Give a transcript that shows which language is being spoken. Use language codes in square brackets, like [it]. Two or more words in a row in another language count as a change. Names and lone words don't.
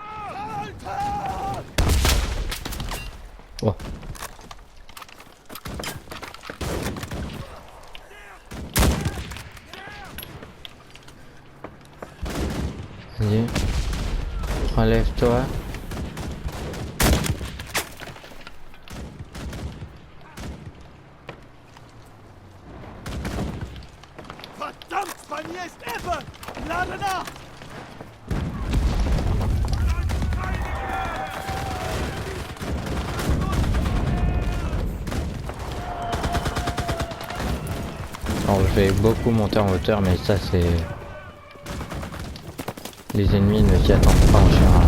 [fr] Oh. Vas-y. Relève-toi. [de] Verdammt, bei mir ist Effe! Lade nach! [fr] Alors je vais beaucoup monter en hauteur, mais ça c'est... Les ennemis ne s'y attendent pas en général.